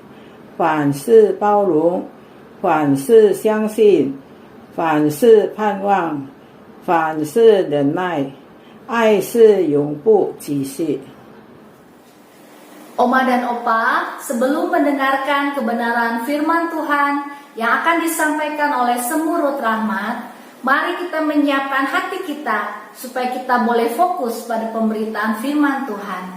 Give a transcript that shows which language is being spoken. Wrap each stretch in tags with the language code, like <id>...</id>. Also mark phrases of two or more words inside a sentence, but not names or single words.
<zh>凡事包容，凡事相信，凡事盼望，凡事忍耐，爱是永不止息。</zh> <id>Oma dan Opa, sebelum mendengarkan kebenaran firman Tuhan yang akan disampaikan oleh Semurut Rahmat, mari kita menyiapkan hati kita supaya kita boleh fokus pada pemberitaan firman Tuhan.</id>